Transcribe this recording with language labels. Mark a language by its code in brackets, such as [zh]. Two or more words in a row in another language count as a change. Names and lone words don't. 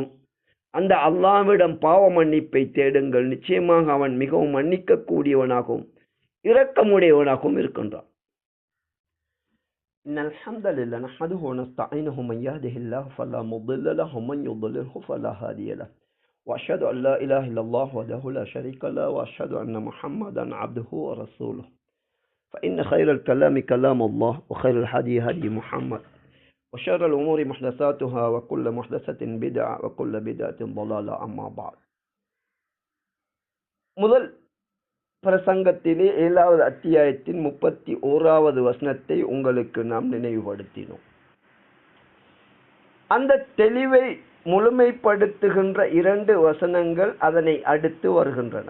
[ta] அந்த அல்லாஹ்விடம் பாவ மன்னிப்பை தேடுங்கள், நிச்சயமாக அவன் மிகவும் மன்னிக்க கூடியவனாகவும் இரக்கமுடையவனாகவும் இருக்கின்றான். [ar] إن الحمد لله نحمده ونستعينه من يهده الله فلا مضل له ومن يضلله فلا هادي له وأشهد أن لا إله إلا الله وحده لا شريك له وأشهد أن محمدا عبده ورسوله فإن خير الكلام كلام الله وخير الهدي هدي محمد وشر الأمور محدثاتها وكل محدثة بدعة وكل بدعة ضلالة أما بعد. [ta] முதல் பிரசங்கத்திலே 7வது அத்தியாயத்தின் 31வது வசனத்தை உங்களுக்கு நாம் நினைவுபடுத்தினோம். அந்த தெளிவை முழுமைப்படுத்துகின்ற 2 வசனங்கள் அதனை அடுத்து வருகின்றன.